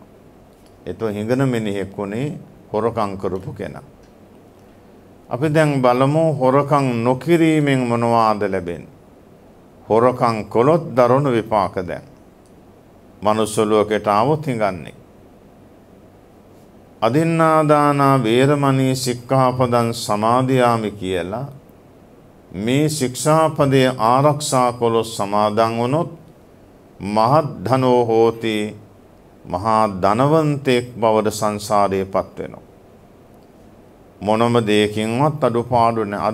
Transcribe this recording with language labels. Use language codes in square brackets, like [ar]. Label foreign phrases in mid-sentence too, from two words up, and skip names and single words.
[si] ඒතො හිඟන මිනිහෙක් උනේ හොරකම් කරපු කෙනා. අපි දැන් බලමු හොරකම් නොකිරීමෙන් මොනවාද ලැබෙන්නේ? හොරකම් කළොත් දරුණු විපාක දැන්. මනුස්ස ලෝකයට ආවොත් හිඟන්නේ. [pi] අදින්නාදානා වේරමණී සික්ඛාපදං සමාදියාමි [si] කියලා මේ ශික්ෂාපදයේ ආරක්ෂා කළොත් සමාදන් වුණොත් [pi] මහත් ධනෝ හෝති [si] මහා ධනවන්තෙක් බවට සංසාරයේපත් වෙනවා. මොනම දෙයකින්වත් අඩුපාඩු නැහැ.